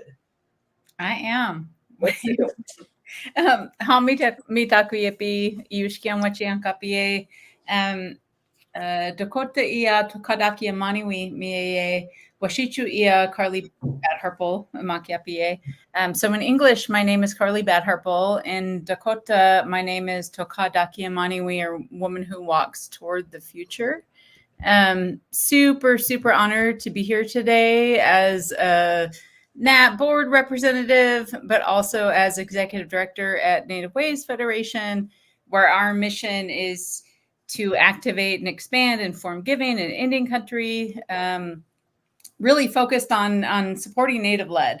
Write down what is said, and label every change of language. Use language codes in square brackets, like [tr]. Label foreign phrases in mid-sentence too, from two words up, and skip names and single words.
[en] I am. Let's do it. [dak] Mitakuyepi, Yushkian Wachian Kapie. Dakota ia tukadakia maniwi mie washichu ia Carly Bad Harple makiapie. [en] So in English, my name is Carly Bad Harple. In Dakota, my name is Tokadakia Maniwi, or woman who walks toward the future. Super honored to be here today as a NAT board representative, but also as executive director at Native Ways Federation, where our mission is to activate and expand informed giving in Indian country, really focused on supporting Native-led.